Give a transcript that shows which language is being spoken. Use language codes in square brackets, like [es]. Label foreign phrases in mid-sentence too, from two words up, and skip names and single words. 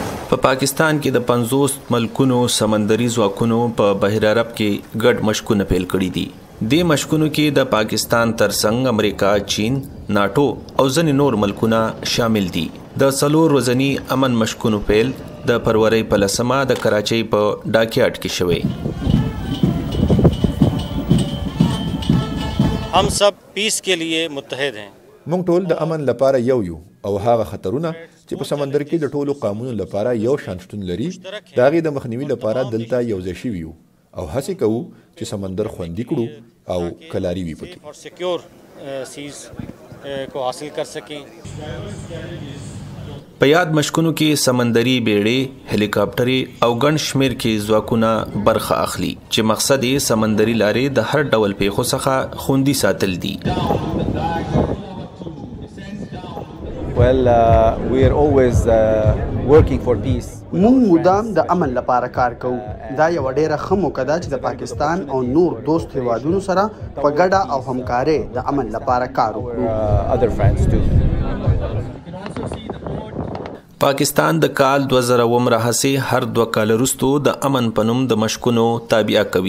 [ps] په پاکستان کې د 50 ملکونو سمندري ځواکونو په بحر عرب کې ګډ مشکونه پیل کړي دي. د مشکونو کې د پاکستان ترڅنګ امریکا، چین، ناټو او ځینې نور ملکونه شامل دي. د څلور ورځني امن مشکونو پیل د فروری په 10 د کراچۍ په ډاکیاټ کې شوی. [ur] ہم سب پیس کے لیے متحد ہیں. [ps] موږ ټول د امن لپاره یو او هغه خطرونه چې په سمندر کې د ټولو قومونو لپاره یو شان شتون لري د هغې د مخنیوي لپاره دلته یوځای شوي یو او هڅې کوو چې سمندر خوندي کړو او کلاري وي پکې. په یاد مشکونو کې سمندري بیړۍ، هلیکاپټرې او ګڼ شمیر کې ځواکونه برخه اخلي چې مقصد یې سمندري لارې د هر ډول پیښو څخه خوندي ساتل دي. [en] We are always working for peace. [ps] مونږ مدام د امن لپاره کار کوو. دا یو ډیره ښه موقع ده چې د پاکستان او نور دوست هیوادونو سره په ګډه او همکارۍ د امن لپاره کار وکړو. پاکستان د کال 2000 راهیسې هر 2 کال وروسته د امن په نوم د مشکونو تابع کوي.